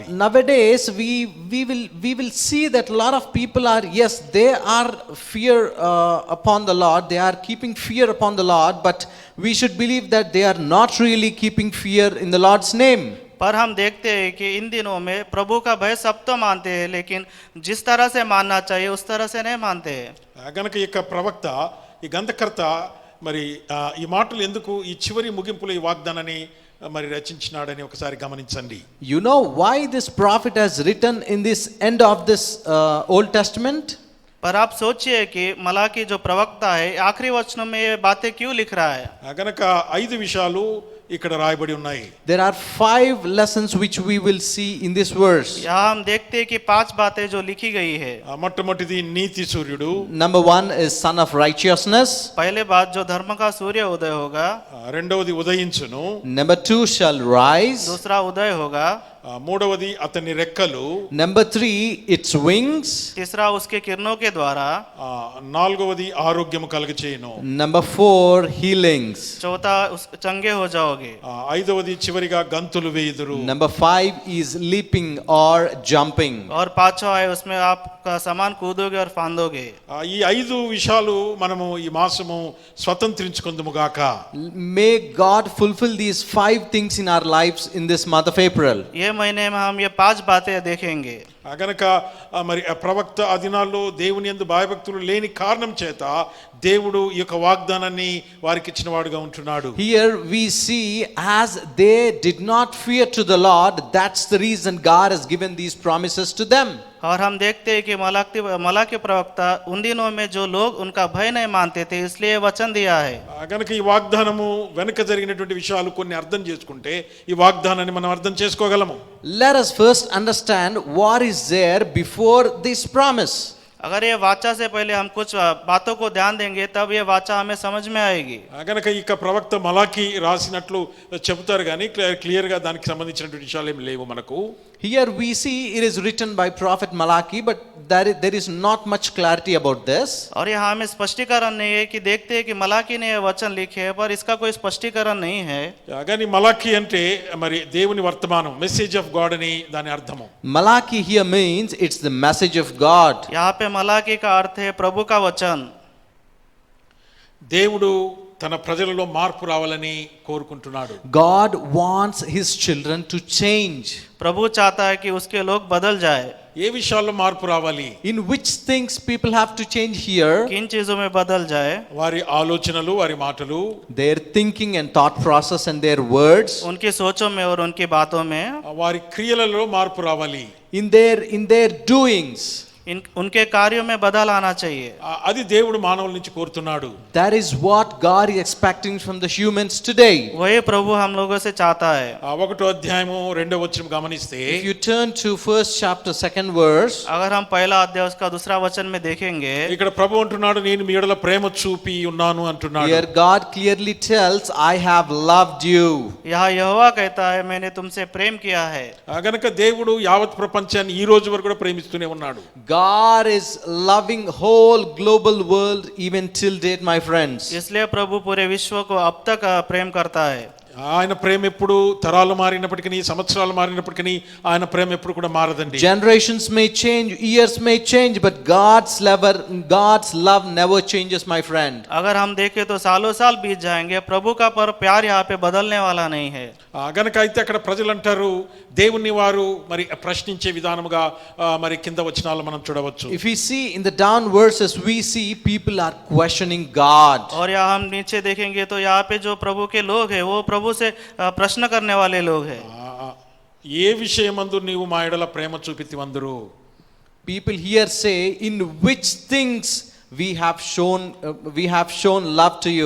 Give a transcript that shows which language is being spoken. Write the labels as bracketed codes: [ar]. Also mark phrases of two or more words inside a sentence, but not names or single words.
[en] Nowadays we will see that a lot of people are, yes, they are fear upon the Lord, they are keeping fear upon the Lord, but we should believe that they are not really keeping fear in the Lord's name. [hi] पर हम देखते हैं कि इन दिनों में प्रभु का भय सब तो मानते हैं, लेकिन जिस तरह से मानना चाहिए उस तरह से नहीं मानते हैं. [te] కనుక ఈ యొక్క ప్రవక్త ఈ గంధకర్త మరి ఈ మాటలు ఎందుకు ఈ చివరి ముగింపులో ఈ వాగ్దానాన్ని మరి రచించినాడని ఒకసారి గమనించండి. [en] You know why this prophet has written in this end of this Old Testament? [hi] पर आप सोचिए कि मलाकी जो प्रवक्ता है आखिरी वचनों में ये बातें क्यों लिख रहा है. [te] కనుక 5 విషయాలు ఇక్కడ రాయబడి ఉన్నాయి. [en] There are 5 lessons which we will see in this verse. [hi] यहाँ हम देखते हैं कि 5 बातें जो लिखी गई है. [te] మొట్టమొదటిది నీతి సూర్యుడు. [en] Number 1 is Son of Righteousness. [hi] पहले बात जो धर्म का सूर्य उदय होगा. [te] రెండవది ఉదయించును. [en] Number 2 shall rise. [hi] दूसरा उदय होगा. [te] మూడవది అతని రెక్కలు. [en] Number 3 its wings. [hi] तीसरा उसके किरणों के द्वारा. [te] నాలుగవది ఆరోగ్యము కలుగచేయును. [en] Number 4 healings. [hi] चौथा चंगे हो जाओगे. [te] ఐదవది చివరిగా గంతులు వేయుదురు. [en] Number 5 is leaping or jumping. [hi] और पांचवा है उसमें आप सामान कूदोगे और फांदोगे. [te] ఈ 5 విషయాలు మనము ఈ మాసము స్వతంత్రించుకుందుము గాక. [en] May God fulfill these 5 things in our lives in this month of April. [hi] ये महीने में हम ये 5 बातें देखेंगे. [te] కనుక మరి ప్రవక్త ఆ దినాల్లో దేవుని యందు భయభక్తులు లేని కారణం చేత దేవుడు ఈ యొక్క వాగ్దానాన్ని వారికి ఇచ్చిన వాడుగా ఉంటున్నాడు. [en] Here we see as they did not fear to the Lord, that's the reason God has given these promises to them. [hi] और हम देखते हैं कि मलाकी प्रवक्ता उन दिनों में जो लोग उनका भय नहीं मानते थे इसलिए वचन दिया है. [te] కనుక ఈ వాగ్దానము వెనుక జరిగినటువంటి విషయాలు కొన్ని అర్థం చేసుకుంటే ఈ వాగ్దానాన్ని మనం అర్థం చేసుకోగలము. [en] Let us first understand what is there before this promise. [hi] अगर ये वाचा से पहले हम कुछ बातों को ध्यान देंगे तब ये वाचा हमें समझ में आएगी। [te] గనక ఇక ప్రవక్త మలాకి రాసినట్లు చెబుతారు కానీ క్లియర్గా దానికి సంబంధించినటువంటి విషయాలు ఏమి లేవు మనకు. [en] Here we see it is written by prophet Malachi, but there is not much clarity about this. [hi] और यहाँ हमें स्पष्टीकरण नहीं है कि देखते हैं कि मलाकी ने ये वचन लिखे हैं पर इसका कोई स्पष्टीकरण नहीं है। [te] కానీ మలాకి అంటే మరి దేవుని వర్తమానం, [en] message of God [te] అని దాని అర్థము. [en] Malachi here means it's the message of God. [hi] यहाँ पे मलाकी का अर्थ है प्रभु का वचन। [te] దేవుడు తన ప్రజలలో మార్పు రావాలని కోరుకుంటున్నాడు. [en] God wants his children to change. [hi] प्रभु चाहता है कि उसके लोग बदल जाए। [te] ఏ విషయాల్లో మార్పు రావాలి? [en] In which things people have to change here? [hi] किन चीजों में बदल जाए? [te] వారి ఆలోచనలు, వారి మాటలు, [en] Their thinking and thought process and their words. [hi] उनकी सोचों में और उनकी बातों में, [te] వారి క్రియలలో మార్పు రావాలి. [en] In their doings. [hi] उनके कार्यों में बदल आना चाहिए। [te] అది దేవుడు మానవుల నుంచి కోరుతున్నాడు. [en] That is what God is expecting from the humans today. [hi] वही प्रभु हम लोगों से चाहता है। [te] 1వ అధ్యాయము 2వ వచనం గమనిస్తే, [en] If you turn to 1st chapter 2nd verse, [hi] अगर हम पहला अध्याय उसका दूसरा वचन में देखेंगे, [te] ఇక్కడ ప్రభు అంటున్నాడు నేను మీ ఎడల ప్రేమ చూపి ఉన్నాను అంటున్నాడు. [en] here God clearly tells, I have loved you. [hi] यहाँ यहोवा कहता है मैंने तुमसे प्रेम किया है। [te] గనక దేవుడు యావత్ ప్రపంచాన్ని ఈ రోజు వరకు కూడా ప్రేమిస్తూనే ఉన్నాడు. [en] God is loving whole global world even till date, my friends. [hi] इसलिए प्रभु पूरे विश्व को अब तक प्रेम करता है। [te] ఆయన ప్రేమ ఎప్పుడు తరాలు మారినప్పటికీ, సంవత్సరాలు మారినప్పటికీ ఆయన ప్రేమ ఎప్పుడు కూడా మారదండి. [en] Generations may change, years may change, but God's love never changes, my friend. [hi] अगर हम देखें तो सालों साल बीत जाएंगे, प्रभु का पर प्यार यहाँ पे बदलने वाला नहीं है। [te] గనక అయితే అక్కడ ప్రజలు అంటారు దేవుణ్ణి వారు మరి ప్రశ్నించే విధానముగా మరి కింద వచనాలు మనం చూడవచ్చు. [en] If we see in the down verses, we see people are questioning God. [hi] और यहाँ हम नीचे देखेंगे तो यहाँ पे जो प्रभु के लोग हैं वो प्रभु से प्रश्न करने वाले लोग हैं। [te] ఏ విషయమందు నీవు మా ఎడల ప్రేమ చూపితివందురు? [en] People here say, in which things we have shown love to you.